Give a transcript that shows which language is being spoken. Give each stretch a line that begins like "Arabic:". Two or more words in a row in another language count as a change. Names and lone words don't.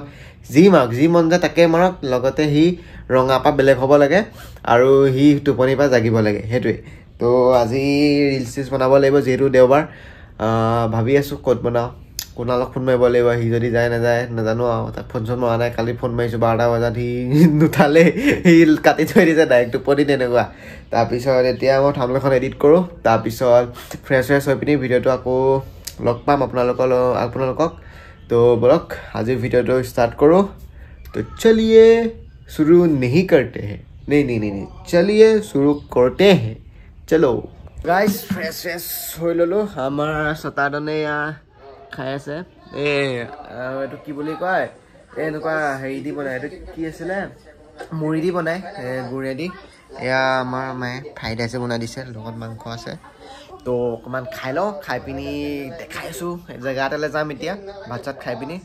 Assamese: যি মন যায় তাকে মাৰক লগতে সি ৰঙাৰ পৰা বেলেগ হ'ব লাগে আৰু সি টোপনিৰ পৰা জাগিব লাগে সেইটোৱে তো আজি ৰিলছ বনাব লাগিব যিহেতু দেওবাৰ ভাবি আছোঁ ক'ত বনাওঁ কোনালক ফোন মাৰিব লাগিব সি যদি যায় নাযায় নাজানো আৰু তাক ফোন চোন মৰা নাই কালি ফোন মাৰিছোঁ 12টা বজাত সি নুঠালে সি কাটি থৈ দিছে ডাইৰেক্ট টোপনি তেনেকুৱা তাৰপিছত এতিয়া মই থাম্বনেইলখন এডিট কৰোঁ তাৰপিছত ফ্ৰেছ হৈ পিনি ভিডিঅ'টো আকৌ লগ পাম আপোনালোকক তো বলক আজি ভিডিঅ'টো ষ্টাৰ্ট কৰোঁ তো চলিয়ে
Hindi: शुरू नहीं करते हैं नहीं चलिए शुरू करते हैं चलो गाइस
Assamese: फ्रेश হৈ ললো আমাৰ সতাদনে খাই আছে এইটো কি বুলি কয় এনেকুৱা হেৰি দি বনাই এইটো কি আছিলে মুড়ি দি বনাই গুড়েদি এয়া আমাৰ মায়ে ফ্ৰাইড ৰাইচ বনাই দিছে লগত মাংস আছে তো অকণমান খাই লওঁ খাই পিনি দেখাই আছোঁ জেগা এটালৈ যাম এতিয়া ভাত চাত খাই পিনি